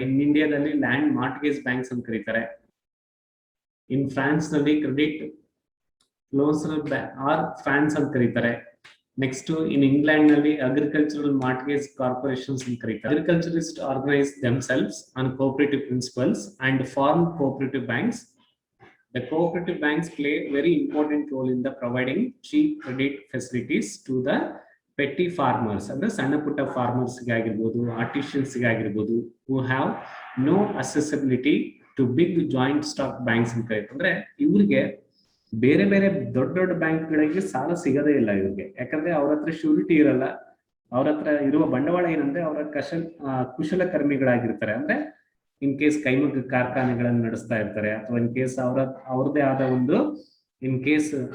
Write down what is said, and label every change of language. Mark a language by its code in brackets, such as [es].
[kn] ಇನ್ ಇಂಡಿಯಾದಲ್ಲಿ land mortgage banks ಅಂತ ಕರೀತಾರೆ. ಇನ್ ಫ್ರಾನ್ಸ್ ನಲ್ಲಿ ಕ್ರೆಡಿಟ್ ಲೋನ್ಸ್ ಆರ್ ಫ್ರಾನ್ಸ್ ಅಂತ ಕರೀತಾರೆ. ನೆಕ್ಸ್ಟ್ ಇನ್ ಇಂಗ್ಲೆಂಡ್ ನಲ್ಲಿ ಅಗ್ರಿಕಲ್ಚರಲ್ ಮಾರ್ಟ್ಗೇಜ್ ಕಾರ್ಪೊರೇಷನ್ಸ್ ಅಂತ ಕರೀತಾರೆ. [en] Agriculturist organise themselves on cooperative principles and form cooperative banks. The cooperative banks play very important role in the providing cheap credit facilities to the petty farmers, [kn] ಅಂದ್ರೆ ಸಣ್ಣ ಪುಟ್ಟ farmers ಗಾಗಿರ್ಬೋದು, ಆರ್ಟಿಷಿಯನ್ಸ್ ಗಾಗಿರ್ಬೋದು, [en] who have no accessibility to big joint stock banks [kn] ಅಂತ ಕರೀತಾರೆ. ಅಂದ್ರೆ ಇವ್ರಿಗೆ ಬೇರೆ ಬೇರೆ ದೊಡ್ಡ ದೊಡ್ಡ ಬ್ಯಾಂಕ್ಗಳಿಗೆ ಸಾಲ ಸಿಗದೇ ಇಲ್ಲ ಇವ್ರಿಗೆ. ಯಾಕಂದ್ರೆ ಅವ್ರ ಹತ್ರ ಶ್ಯೂರಿಟಿ ಇರಲ್ಲ. ಅವ್ರ ಹತ್ರ ಇರುವ ಬಂಡವಾಳ ಏನಂದ್ರೆ ಅವರ ಕುಶಲಕರ್ಮಿಗಳಾಗಿರ್ತಾರೆ. ಅಂದ್ರೆ ಇನ್ ಕೇಸ್ ಕೈಮಗ್ಗ ಕಾರ್ಖಾನೆಗಳನ್ನು ನಡೆಸ್ತಾ ಇರ್ತಾರೆ, ಅಥವಾ ಇನ್ ಕೇಸ್ ಅವ್ರದೇ ಆದ ಒಂದು ಇನ್ ಕೇಸ್